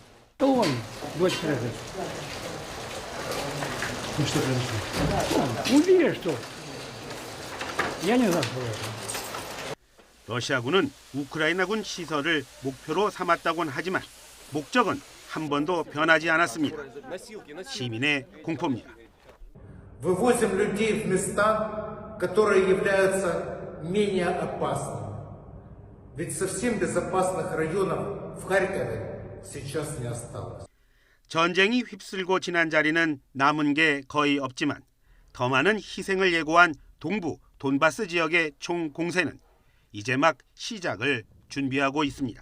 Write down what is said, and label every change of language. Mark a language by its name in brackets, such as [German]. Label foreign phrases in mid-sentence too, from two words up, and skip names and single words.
[Korean] 러시아군은 우크라이나군 시설을 목표로 삼았다곤 하지만 목적은 한 번도 변하지 않았습니다. 시민의 공포입니다. [Russian] Вывозим людей в места, которые являются менее опасными. Ведь совсем безопасных районов в Харькове сейчас не осталось. [Korean] 전쟁이 휩쓸고 지난 자리는 남은 게 거의 없지만 더 많은 희생을 예고한 동부 돈바스 지역의 총공세는 이제 막 시작을 준비하고 있습니다.